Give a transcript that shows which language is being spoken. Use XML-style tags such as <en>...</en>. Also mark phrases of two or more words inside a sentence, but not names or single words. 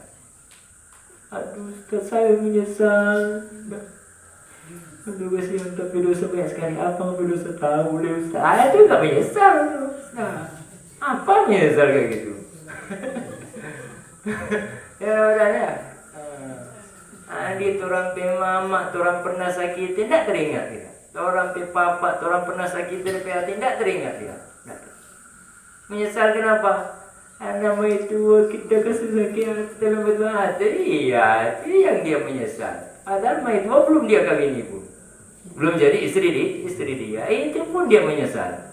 <id>Aduh, Ustaz, saya menyesal. Aduh, kasihan, tapi dosa banyak sekali. Apa nggak dosa tahu deh Ustaz? Itu nggak menyesal. Nah, apa menyesal kayak gitu? Ya udah ya.</id> <btx>Adi turang pe mama,</btx> <id>turang pernah sakit, tidak teringat dia.</id> <btx>Turang pe papa,</btx> <id>turang pernah sakit dari hati, tidak teringat dia. Menyesal kenapa? Anak itu kita kasih sakit dalam betul hati. Iya, itu yang dia menyesal. Padahal itu belum dia kawin ibu. Belum jadi istri dia, itu pun dia menyesal.</id>